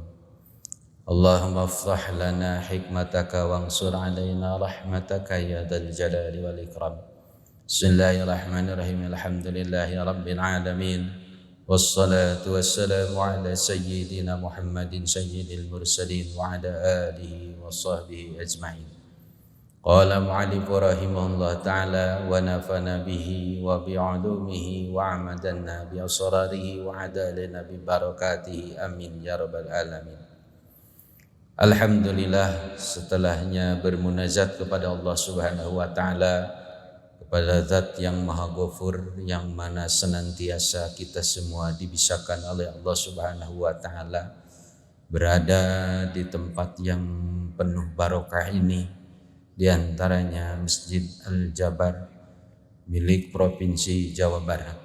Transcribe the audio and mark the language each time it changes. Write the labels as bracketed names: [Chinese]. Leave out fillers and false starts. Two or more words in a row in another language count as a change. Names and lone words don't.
[Arabic] اللهم افسح لنا حكمتك وانشر علينا رحمتك يا ذا الجلال والإكرام. بسم الله الرحمن الرحيم. الحمد لله رب العالمين. والصلاة والسلام على سيدنا محمد سيد المرسلين وعلى آله وصحبه أجمعين. قال المؤلف رحمه الله تعالى ونفعنا به وبعلومه وأمدنا بأسراره وأعاد علينا ببركاته آمين يا رب العالمين. [Indonesian] Alhamdulillah, setelahnya bermunajat kepada Allah [Arabic] سبحانه وتعالى, [Indonesian] kepada Zat yang Maha Ghafur, yang mana senantiasa kita semua dibisakan oleh Allah [Arabic] سبحانه وتعالى [Indonesian] berada di tempat yang penuh barokah ini, di antaranya Masjid Al-Jabar milik Provinsi Jawa Barat.